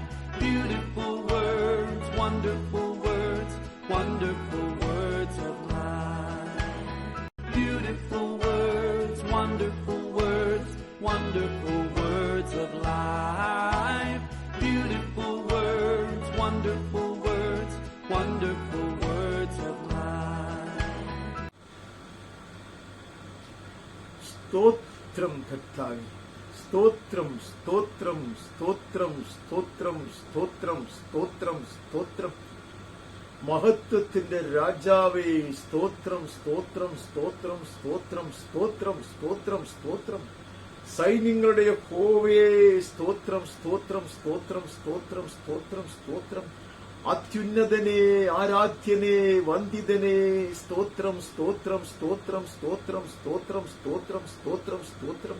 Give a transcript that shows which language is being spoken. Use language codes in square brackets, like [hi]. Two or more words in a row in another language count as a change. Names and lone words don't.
[en] Beautiful words, wonderful words, wonderful words of life. Beautiful words, wonderful words, wonderful words of life. Beautiful words, wonderful words, wonderful words of life. [te] స్తోత్రం కర్తావి, స్తోత్రం స్తోత్రం స్తోత్రం స్తోత్రం స్తోత్రం స్తోత్రం స్తోత్రం. [ml] മഹത്വത്തിന്റെ രാജാവേ സ്തോത്രം സ്തോത്രം സ്തോത്രം സ്തോത്രം സ്തോത്രം സ്തോത്രം സ്തോത്രം. സൈന്യങ്ങളുടെ യഹോവേ സ്തോത്രം സ്തോത്രം സ്തോത്രം സ്തോത്രം സ്തോത്രം സ്തോത്രം. അത്യുന്നതനെ ആരാധ്യനെ വന്ദിതനെ സ്തോത്രം സ്തോത്രം സ്തോത്രം സ്തോത്രം സ്തോത്രം സ്തോത്രം സ്തോത്രം സ്തോത്രം.